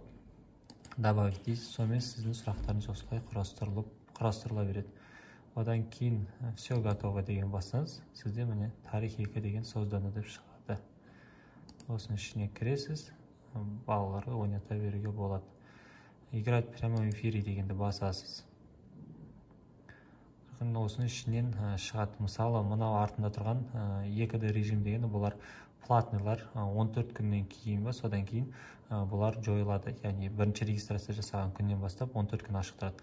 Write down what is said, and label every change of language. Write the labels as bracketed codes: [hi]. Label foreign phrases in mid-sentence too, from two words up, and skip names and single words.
[kk] Добавить дейсіз, сонымен сіздің сұрақтарыңыз осылай құрастырыла береді. Одан кейін [ru] все готово [kk] деген бассаңыз, сізде міне тарих 2 деген созданы деп шығады. Осының ішіне кіресіз, балаларға ойната беруге болады. [ru] Играть в прямом эфире [kk] дегенді басасыз. Осының ішінен шығады. Мысалы, мынау артында тұрған 2D режим дегені бұлар платныйлар 14 күннен кейін ба, содан кейін бұлар жойылады. Яғни бірінші регистрация жасаған күннен бастап 14 күн ашық тұрады.